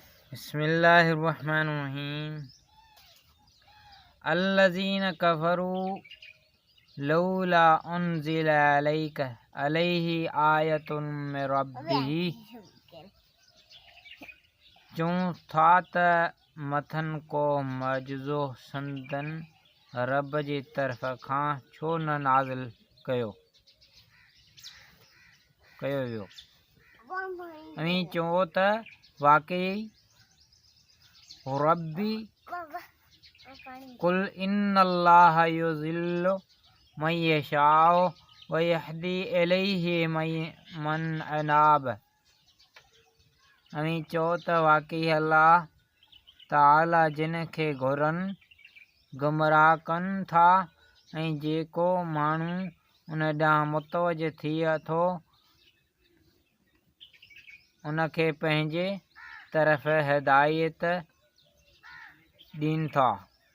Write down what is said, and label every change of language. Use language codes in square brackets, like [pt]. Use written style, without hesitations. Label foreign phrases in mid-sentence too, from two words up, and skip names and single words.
[ar] بسم الله الرحمن الرحيم الذين كفروا لولا أنزل عليه آية من ربه. [sd] चूं था त मथन को मौजज़ो संदन रब जी तरफ़ खां छो न नाज़िल कयो वियो। अवी चओ त वाक़ई [ar] ربي قل إن الله يضل من يشاء ويهدي إليه من أناب. [sd] अवी चओ त वाक़ई अल्लाह ताला जिन खे घुरनि गुमराह कनि था ऐं जेको माण्हू उन ॾांहुं मुतवजह थिए थो उन खे पंहिंजे तरफ़ हिदायत ॾीनि था।